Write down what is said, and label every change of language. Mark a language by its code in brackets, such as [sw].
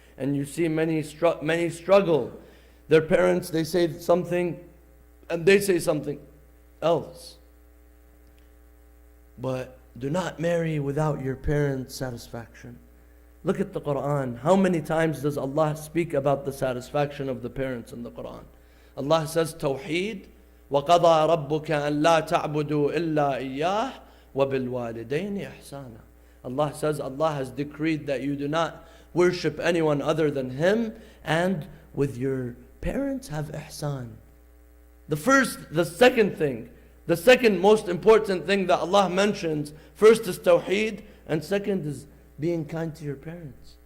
[en] And you see many struggle. Their parents, they say something, and they say something else. But do not marry without your parents' satisfaction. Look at the Quran. How many times does Allah speak about the satisfaction of the parents in the Quran? Allah says, [ar] Tawheed, وَقَضَى رَبُّكَ أَن لَا تَعْبُدُوا إِلَّا إِيَّاهُ وَبِالْوَالِدَيْنِ إِحْسَانًا. [en] Allah says, Allah has decreed that you do not worship anyone other than Him, and with your parents have ihsan. The second most important thing that Allah mentions, first is Tawheed, and second is being kind to your parents.